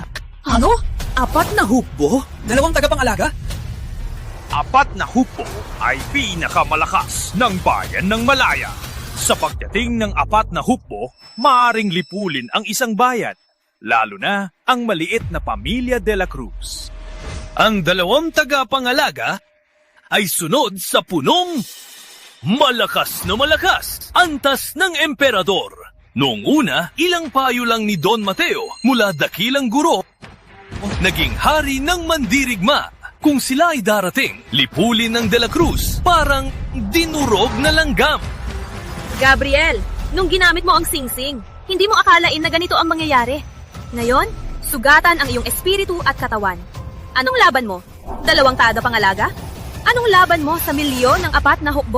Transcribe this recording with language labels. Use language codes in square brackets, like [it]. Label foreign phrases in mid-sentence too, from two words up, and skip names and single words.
[tl] Ano? 4 na hukbo? 2 tagapang-alaga? 4 na hukbo ay pinakamalakas ng bayan ng Malaya. Sa pagdating ng 4 na hukbo, maaring lipulin ang isang bayan, lalo na ang maliit na pamilya de la Cruz. Ang 2 tagapangalaga ay sunod sa punong malakas na malakas, antas ng emperador. Noong una, ilang payo lang ni Don Mateo mula dakilang guro, naging hari ng mandirigma. Kung sila ay darating, lipulin ng de la Cruz, parang dinurog na langgam. Gabriel, nung ginamit mo ang singsing, hindi mo akalain na ganito ang mangyayari. Ngayon, sugatan ang iyong espiritu at katawan. Anong laban mo? 2 tagapangalaga? Anong laban mo sa milyon ng 4 na hukbo?